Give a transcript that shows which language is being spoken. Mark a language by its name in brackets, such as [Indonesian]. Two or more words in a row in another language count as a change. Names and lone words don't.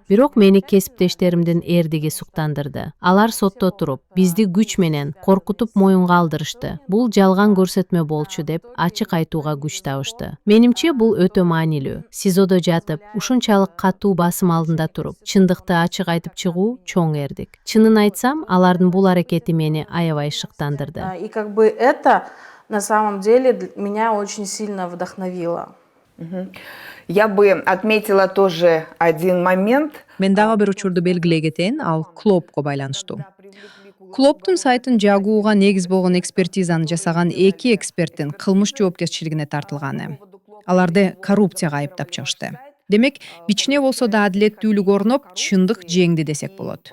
[Kyrgyz] Бирок мени кесиптештеримдин эрдиги суктандырды. Алар сотто туруп, бизди күч менен коркутуп моюнга алдырышты. Бул жалган көрсөтмө болчу деп ачык айтууга күч табышты. Менимче бул өтө маанилүү. СИЗОдо жатып, ушунчалык катуу басым алдында туруп, чындыкты ачык айтып чыгуу чоң эрдик. Чынын айтсам, алардын бул аракети мени аябай шыктандырды. [Russian] И как бы это на самом деле меня очень сильно вдохновило. Я бы отметила тоже один момент. [Kyrgyz] Мен дагы бир учурду белгилей кетейин, ал Клопко байланыштуу. Клоптун сайтын жагууга негиз болгон экспертизаны жасаган эки эксперттин кылмыш жоопкерчилигине тартылганы. Аларды коррупцияга айыптап чыгышты. Демек, бичине болсо да адилеттүүлүк орноп, чындык жеңди десек болот.